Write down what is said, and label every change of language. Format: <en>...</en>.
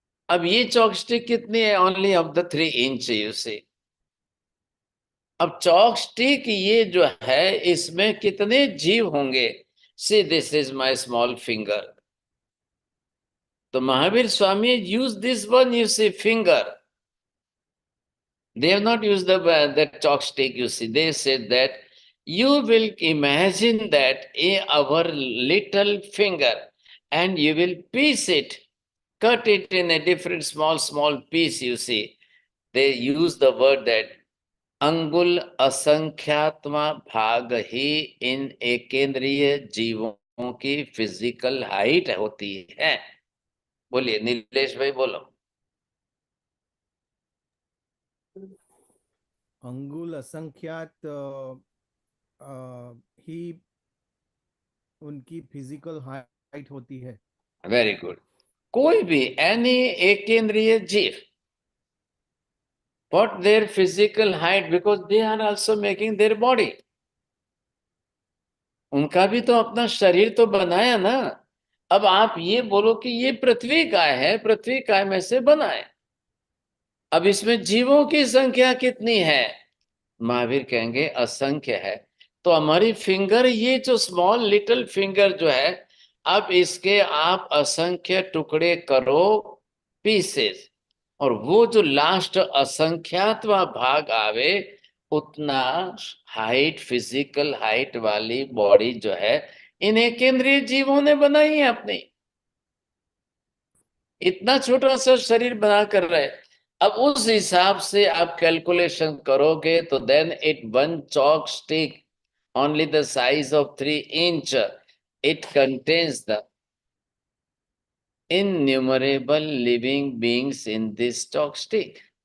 <hi>अब ये चॉपस्टिक कितनी है?</hi> <en>Only of the 3 inch you see.</en> <hi>अब चॉपस्टिक ये जो है इसमें कितने जीव होंगे?</hi> <en>See this is my small finger. तो Mahavir Swami use this one, you see, finger. They have not used that chalkstick, you see. They said that you will imagine that our little finger and you will piece it, cut it in a different small piece, you see. They use the word that</en> <hi>अंगुल असंख्यात्मा भाग ही इन एकेंद्रीय जीवों की physical height होती है। बोलिए नीलेश भाई, बोलो। अंगुल असंख्यात ही उनकी फिजिकल हाइट होती है।</hi> <en>Very good.</en> <hi>कोई भी</hi> <en>Any एकेंद्रीय जीव, what their physical height, because they are also making their body.</en> <hi>उनका भी तो अपना शरीर तो बनाया ना। अब आप ये बोलो कि ये पृथ्वी काय है, पृथ्वी काय में से बना है। अब इसमें जीवों की संख्या कितनी है? महावीर कहेंगे असंख्य है। तो हमारी फिंगर, ये जो</hi> <en>small little finger</en> <hi>जो है, अब इसके आप असंख्य टुकड़े करो, पीसेस, और वो जो लास्ट असंख्यातवा भाग आवे, उतना हाइट, फिजिकल हाइट वाली बॉडी जो है इन्हें केंद्रीय जीवों ने बनाई है अपनी। इतना छोटा सा शरीर बना कर रहे। अब उस हिसाब से आप कैलकुलेशन करोगे तो</hi> <en>Then it one chalk stick only the size of 3 inch, it contains the innumerable living beings in this chalk stick.</en>